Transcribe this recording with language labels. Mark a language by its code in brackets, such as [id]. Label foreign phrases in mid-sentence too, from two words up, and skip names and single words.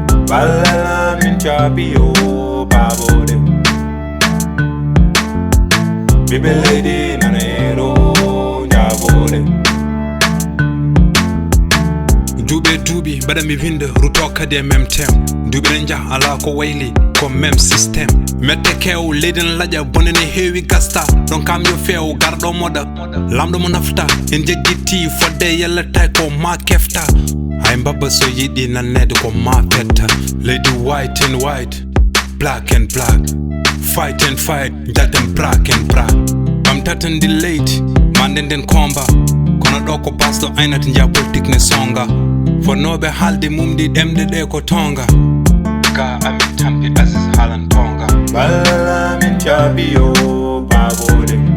[ff] Balala min chabi yo babode. Bibi lady nana ero njabode. Duuɓe duuɓi mbaɗa mi winda ruto kadi e mem tem. Duuɓi ɗen jah ala ko wayli. [fr] ko même système. [ff] Mette kew, leydi ne laƴa, bone ne heewi gasta. Ɗon kam yo few, garɗo moɗa. Lamɗo mo nafta, en jejjiti fodde yellata ko ma kefta. Hay mbabba so yiɗi nannede ko ma fetta. [en] Leydi white and white, black and black. Fight and fight, jaten black and black. [ff] Ɓamtata ndi leydi, ma nden nden komba. Kono ɗo ko Pastor Ainat Nja politique ne songa. Fonnoɓe haalde mum ɗi ɗemɗe ɗe ko tonga. Ka amin tampi Aziz haalan tonga. Balla min caabi yo baabode.